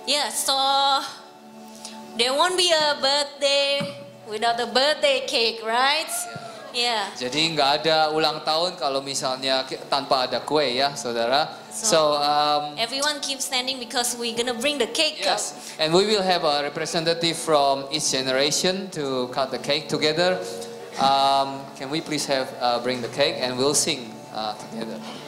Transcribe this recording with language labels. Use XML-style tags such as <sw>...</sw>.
<en>So there won't be a birthday without a birthday cake, right? Yeah.</en> <id>Jadi nggak ada ulang tahun kalau misalnya tanpa ada kue ya, saudara.</id> <en>So everyone keep standing because we're gonna bring the cake up. yes, and we will have a representative from each generation to cut the cake together. Can we please have bring the cake and we'll sing together.</en>